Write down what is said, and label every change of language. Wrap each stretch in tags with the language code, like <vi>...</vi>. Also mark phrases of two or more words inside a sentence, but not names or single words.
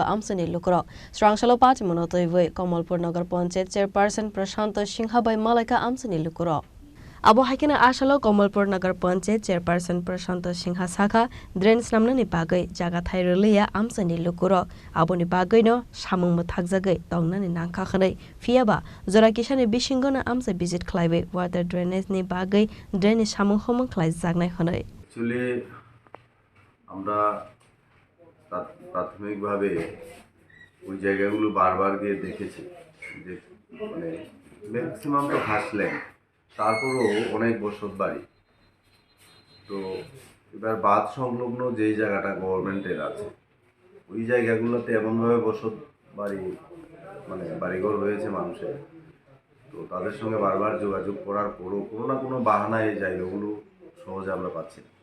<trp>आमसनि लुक्र स्रांसालो पाच मनतैबै कमलपुर नगर पञ्चायत चेयरपर्सन प्रशान्त सिंहाबाई मालाइका आमसनि लुक्र अब हाइकिन आशालो कमलपुर नगर पञ्चायत चेयरपर्सन प्रशान्त सिंहा साखा ड्रेन स्लामनानि बागै जागा थाइरलिया आमसनि लुक्र आबोनि बागैनो सामुंमो थागजागै तंनानि नांखाखनै फियाबा जरा किसानि बिसिंगना आमसे भिजिट खालायबै</trp> <en>water drainage</en> <trp>बागै ड्रेननि सामुं हमो खालाय जागनाय हनै</trp> <bn>एक्चुअली আমরা প্রাথমিকভাবে ওই জায়গাগুলো বারবার গিয়ে দেখেছি যে মানে ম্যাক্সিমাম তো ঘাসল্যান্ড তারপরও অনেক বসত বাড়ি তো এবার বাঁধ সংলগ্ন যেই জায়গাটা গভর্নমেন্টের আছে ওই জায়গাগুলোতে এমনভাবে বসত বাড়ি মানে বাড়িঘর হয়েছে মানুষের তো তাদের সঙ্গে বারবার যোগাযোগ করার পরও কোনো না কোনো বাহানায় এই জায়গাগুলো সহজে আমরা পাচ্ছি না।</bn>